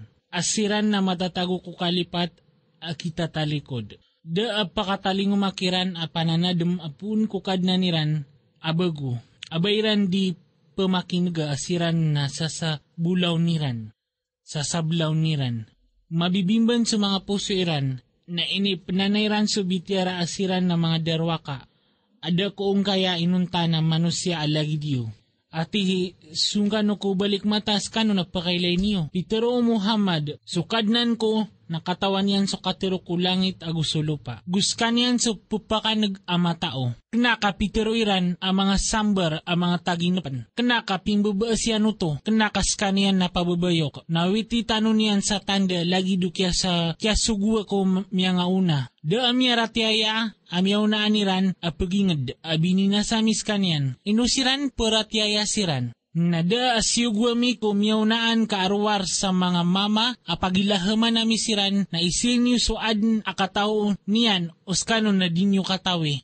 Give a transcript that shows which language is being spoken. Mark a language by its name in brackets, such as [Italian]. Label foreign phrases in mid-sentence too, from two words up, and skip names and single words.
[Maranao] Asiran na matatago ko kalipat akita talikod. Da apakataling umakiran apananadem apun ko kadnaniran abago. Abayran di pemakinga asiran na sasabulaw niran. Sasablaw niran. Mabibimban sa mga puso iran na inipananayran so bitiara asiran na mga derwaka. Ada koong kaya inunta na manusya alagi diyo. Ati sungkano ko balik matas kano nagpakailay niyo. Pitero Muhammad, sukadnan ko nakatawan yan so katero ko langit agusulupa. Guskan yan so pupakanag ama tao. Kenaka pitero iran ang mga sambar ang mga taginapan. Kenaka pimbabaas yan uto. Kenaka skanian na pababayok. Nawiti tanon yan sa tanda lagi do kya sa kya sugwa ko miya nga una. Da amya ratyaya amyaw na aniran apagingad abini na samis kanyan. Inusiran paratyaya siran. Nada asyugwami ko miyawnaan kaarwar sa mga mama apagilahaman na misiran na isinyo suad akatao niyan oskano na dinyo katawi.